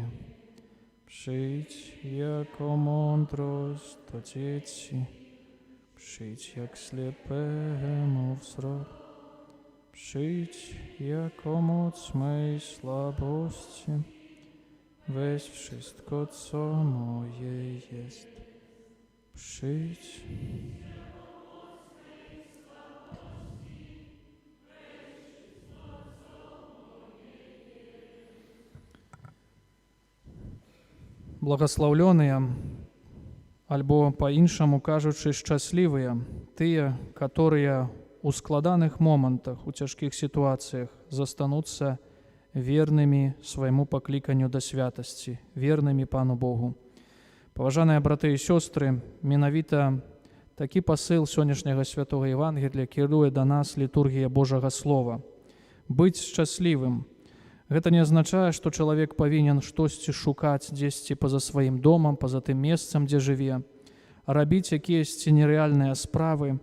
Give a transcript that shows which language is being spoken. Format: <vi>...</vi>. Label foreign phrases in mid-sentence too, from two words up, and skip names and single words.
<pl>Przyjdź jako mądrość do dzieci, przyjdź jak ślepemu wzrok. Przyjdź jako moc mej słabości, weź wszystko, co moje jest. Przyjdź.</pl> <be>Благословленные, альбо по-іншому кажучи, щасливые, тыя, которые у складаных момантах, у цяжкіх ситуациях застануцца верными своему покликанию до святости, верными Пану Богу. Паважаныя браты і сёстры, менавіта такі пасыл сённяшняга святого Евангелия кіруе да нас літургія Божага Слова. Быць шчаслівым. Гэта не азначае, што чалавек павінен штосьці шукаць дзесьці па-за сваім домам, па-за тым месцам, дзе жыве, а рабіць якіясьці нерэальныя справы.</be>